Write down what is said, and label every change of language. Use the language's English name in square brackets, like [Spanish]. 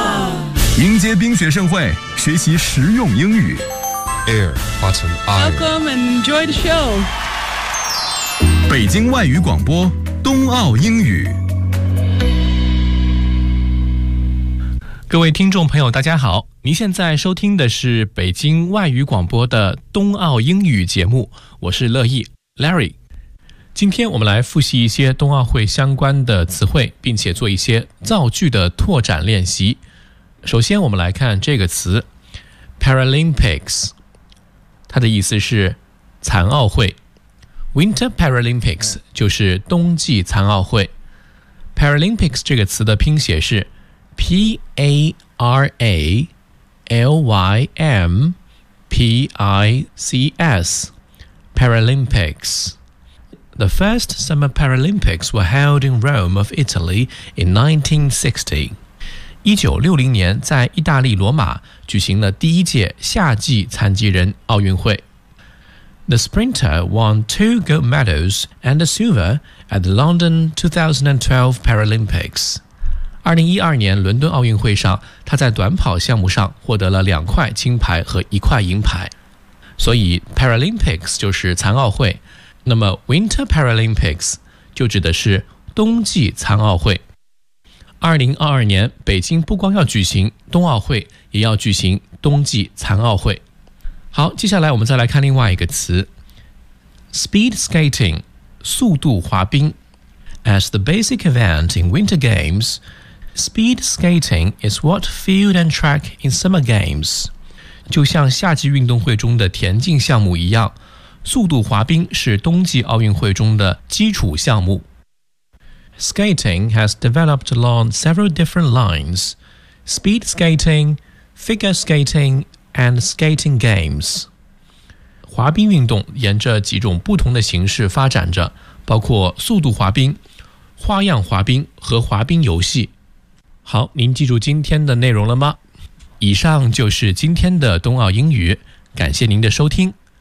[English] Air, hot, and iron. Welcome and enjoy the show. [Chinese] 北京外语广播，冬奥英语。各位听众朋友，大家好，您现在收听的是北京外语广播的冬奥英语节目，我是乐意 Larry。今天我们来复习一些冬奥会相关的词汇，并且做一些造句的拓展练习。首先我们来看这个词 Paralympics， 它的意思是残奥会。 Winter Paralympics 就是冬季残奥会。 Paralympics 这个词的拼写是 P-A-R-A-L-Y-M-P-I-C-S Paralympics。 [English] The first Summer Paralympics were held in Rome of Italy in 1960. [Chinese] 1960年在意大利罗马举行了第一届夏季残疾人奥运会。 [English] The sprinter won two gold medals and a silver at the London 2012 Paralympics. [Chinese] 2012年伦敦奥运会上，他在短跑项目上获得了两块金牌和一块银牌。所以 Paralympics 就是残奥会，那么 Winter Paralympics 就指的是冬季残奥会。 2022年北京不光要举行冬奥会，也要举行冬季残奥会。好，接下来我们再来看另外一个词 Speed skating 速度滑冰。 [English] As the basic event in winter games, speed skating is what field and track in summer games. [Chinese] 就像夏季运动会中的田径项目一样，速度滑冰是冬季奥运会中的基础项目。 [English] Skating has developed along several different lines, speed skating, figure skating, and skating games. [Chinese] 滑冰运动沿着几种不同的形式发展着，包括速度滑冰、花样滑冰和滑冰游戏。好，您记住今天的内容了吗？以上就是今天的冬奥英语，感谢您的收听。